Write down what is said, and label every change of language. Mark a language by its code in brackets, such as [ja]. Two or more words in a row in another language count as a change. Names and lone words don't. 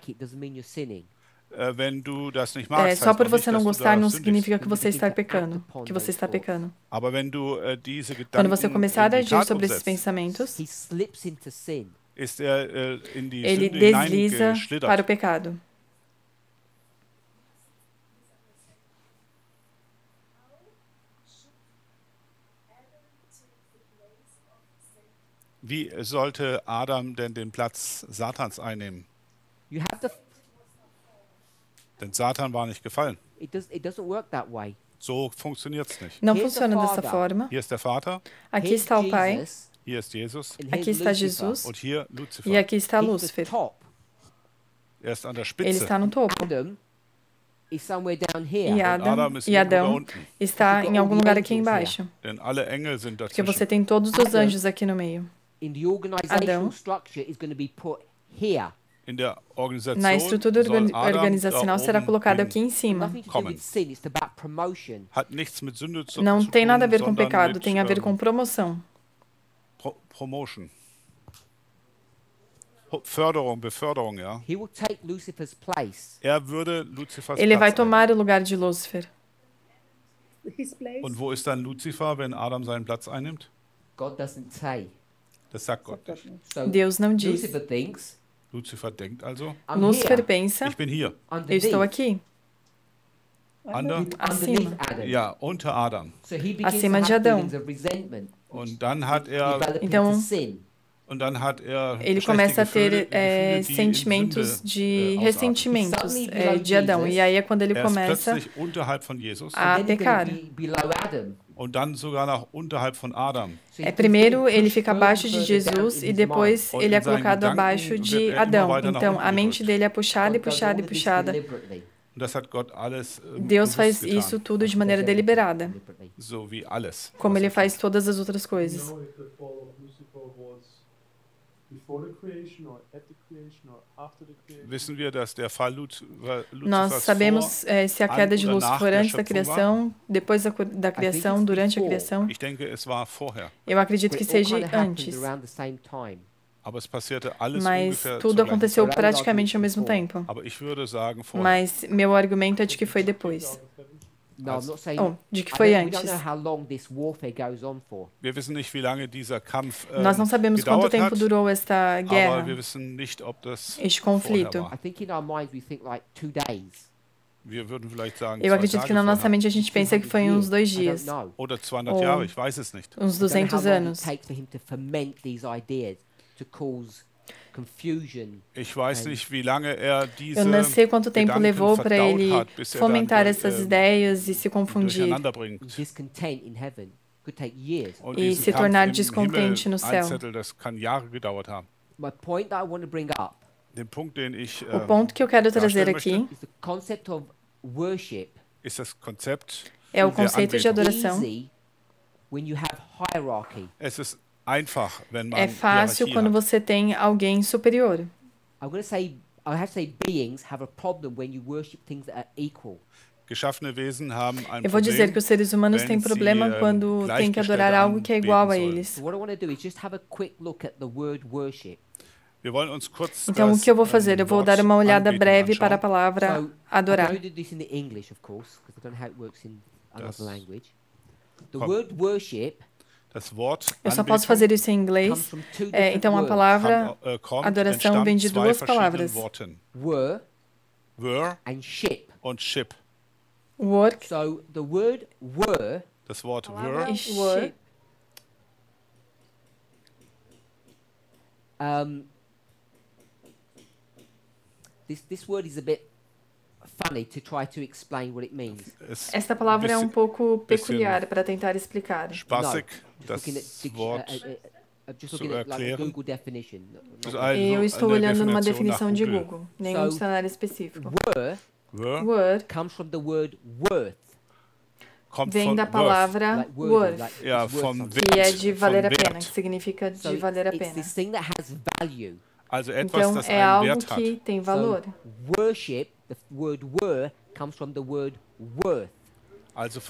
[pt] Só por você não gostar não significa que você está pecando. Quando você começar a agir sobre esses pensamentos, ele desliza para o pecado. [de] Wie sollte Adam denn den Platz Satans einnehmen? Denn Satan war nicht gefallen. [en] It doesn't work that way. [de] So funktioniert's nicht. [pt] Não funciona dessa forma. [de] Hier ist der Vater, [pt] Aqui está o Pai, [de] hier ist Jesus [pt] aqui está Jesus [de] und hier [pt] e [de] Luzifer. [pt] aqui está Lúcifer. [de] Er ist an der [pt] Ele [de] Spitze. [pt] está no topo. [en] Adam is somewhere down here. [pt] E [de] Adam ist [pt] e [de] irgendwo da [pt] Adão [de] unten. [pt] está em algum lugar aqui embaixo. [de] Denn alle Engel sind [pt] Porque você [de] dazwischen. [pt] tem todos os anjos aqui no meio. [en] In the organizational [pt] Adão. [en] structure is going to be put here. [de] In der Organisation [pt] Na estrutura [de] soll Adam [pt] organizacional [de] da [pt] será [de] oben [pt] colocado [de] hin. [pt] aqui em cima. [en] Nothing to do [de] Kommen. [en] with sin. It's about promotion. [de] Hat nichts mit Sünde zu [pt] Não [de] zu [pt] tem nada a ver com [de] sondern [pt] pecado, [de] mit, [pt] tem a ver com promoção. [en] Promotion. [de] Förderung, Beförderung, ja. [en] He will take Lucifer's place. [de] Er würde Luzifers [pt] Ele vai [de] Platz [pt] tomar o lugar de Lúcifer. [en] His place. [de] Und wo ist dann Luzifer, wenn Adam seinen Platz einnimmt? [en] God doesn't say. [de] Das sagt Gott nicht. [en] So [pt] Deus não diz. [en] Lucifer thinks, [de] Luzifer denkt also, [en] I'm [pt] Lúcifer [en] here, [pt] pensa, [de] ich bin hier. [pt] eu [en] underneath, [pt] estou aqui, [en] underneath [pt] acima. [en] Adam. [de] Ja, unter Adam. [en] So he begins [pt] Acima [en] to [pt] de [en] have [pt] Adão. [en] feelings of resentment, [de] Und dann hat er, [en] developing [pt] Então, [en] to sin. [pt] Ele começa a ter sentimentos de ressentimentos de Adão. E aí é quando ele começa [de] plötzlich unterhalb von Jesus [pt] a [en] Then he's [pt] pecar. [en] going to be below Adam. [de] und dann sogar noch unterhalb von Adam. [en] So he's [pt] Primeiro [en] being [pt] ele [en] pushed [pt] fica abaixo de [en] further down [pt] Jesus [en] in [pt] e [en] his [pt] depois [en] mind. [pt] ele é [de] Und in seinen [pt] colocado [de] Gedanken [pt] abaixo [de] wird [pt] de [de] er immer [pt] Adão. [de] weiter nach [pt] Então [de] unten [pt] a mente [de] gedrückt. [pt] dele é puxada e [en] God does [pt] puxada [en] all [pt] e [en] of this [pt] puxada. [en] deliberately. [de] Und das hat Gott alles [pt] Deus [de] bewusst [pt] faz [de] getan. [pt] isso tudo de maneira deliberada, [en] Deliberately. [de] So wie alles. [pt] como [de] was [pt] ele [de] er [pt] faz [de] tut. [pt] todas as outras [en] Do you [pt] coisas. [en] know if the fall of Lucifer was before the creation or at the creation or after the creation? [de] Wissen wir, dass der Fall [pt] Nós [de] Luzifers [pt] sabemos se a queda de [de] oder nach [pt] Lúcifer [de] der [pt] antes da [de] Schöpfung war? [pt] criação, depois da criação, durante a [en] before. [pt] criação. [de] Ich denke, es war vorher. [pt] Eu acredito [en] But [pt] que [en] it all [pt] seja [en] kind of happened [pt] antes, [en] around the same time. [de] Aber es passierte alles [pt] mas [de] ungefähr [pt] tudo [de] zur gleichen [pt] aconteceu [de] Zeit. [pt] praticamente ao mesmo tempo. [de] Aber ich würde sagen vorher. [pt] Mas meu argumento é de que foi depois. [en] No, I'm not saying. [pt] De que [en] I [pt] foi [en] don't- we don't [pt] antes. [en] know how long this warfare goes on for. [de] Wir wissen nicht, wie lange dieser Kampf [pt] Nós não sabemos quanto [de] gedauert [pt] tempo [de] hat, [pt] durou esta [de] aber [pt] guerra, [de] wir wissen nicht, ob das [pt] este [de] vorher [pt] conflito. [de] war. [en] I think in our minds we think like 2 days. [de] Wir würden vielleicht sagen, [pt] Eu [de] 2 [pt] acredito que [de] Tage [pt] na nossa [de] vorher. [pt] mente a gente pensa que foi uns 2 [en] I don't [pt] dias, [en] know. [de] Oder 200 [pt] Ou [de] Jahre, ich weiß es nicht. [pt] uns [en] I don't know [pt] 200 [en] how long it [pt] anos. [en] takes for him to ferment these ideas, to cause confusion. [de] Ich weiß nicht, wie lange er diese [pt] Eu não sei quanto tempo [de] Gedanken [pt] levou para [de] verdaut [pt] ele [de] hat, bis er [pt] fomentar [de] dann, [pt] essas ideias e se confundir [de] durcheinander bringt. [en] Discontent in heaven could take years. [de] Und [pt] e [de] diesen [pt] se [de] Kampf [pt] tornar [de] im [pt] descontente no [de] Himmel [pt] céu. [de] einzetteln, das kann Jahre gedauert haben. [en] My point that I want to bring up [de] Den Punkt, den ich [pt] O ponto que eu quero trazer [de] darstellen [pt] aqui [en] is the concept of worship. [de] ist das Konzept [pt] é o [de] der [pt] conceito de [de] Anbetung. [pt] adoração. [en] Easy when you have hierarchy. [de] Es ist einfach, wenn man [pt] É fácil [de] Hierarchie [pt] quando [de] hat. [pt] você tem alguém superior. [en] I'm going to say, I have to say, beings have a problem when you worship things that are equal. [de] Geschaffene Wesen haben ein [pt] Eu vou dizer que [de] Problem, [pt] os seres humanos [de] wenn [pt] têm [de] sie, [pt] problema quando têm que adorar algo que é igual a eles. [en] So what I want to do is just have a quick look at the word worship. [de] Wir wollen uns kurz [pt] Então, o [de] das, [pt] que eu vou fazer? Eu vou [de] Wort [pt] dar uma olhada [de] Anbetung [pt] breve para a [de] anschauen. [pt] palavra [en] So, I [pt] adorar. [en] can only do this in the English, of course, because I don't know how it works in another [de] Das [en] language. The [de] kommt. [en] word worship [de] Das Wort [pt] Eu só posso [de] Anbetung [pt] fazer isso em [en] comes [pt] inglês. [en] from two different [pt] Então, a [en] words. [pt] palavra adoração adoração vem de duas palavras. [de] Worten. [en] Were Were and ship. [de] und ship. [en] Work So the word were [de] Das Wort [pt] e [en] were ship. this word is a bit funny to try to explain what it means. [de] ist [pt] Esta palavra é um [de] bisschen [pt] pouco [de] bisschen [pt] peculiar para tentar explicar. [de] spaßig, [en] Just [de] das [en] looking at [de] Wort [en] just [de] zu [en] looking at like a [de] erklären. [en] Google definition. [de] ist [pt] Eu estou [de] eine [pt] olhando numa [de] Definition [pt] definição [de] nach [pt] de [de] Google. [pt] Google, nenhum [en] So, [pt] dicionário específico. [en] Were Were Word comes from the word worth. [de] kommt [pt] vem [de] von [pt] da [de] worth. [pt] palavra [en] Like worthy, [pt] worth, [en] like [de] Ja, [en] it's worth [de] vom [en] something. [pt] que é [de] Wert, [pt] de [de] vom [pt] valer a [de] Wert. [pt] pena, que significa [en] So [pt] de valer a [en] it's [pt] pena. [en] this thing that has value. [de] Also etwas, [pt] Então, [de] das [pt] é [de] einen [pt] algo [de] Wert hat. [pt] que tem valor. [en] So worship, the word were comes from the word worth. [de] Also von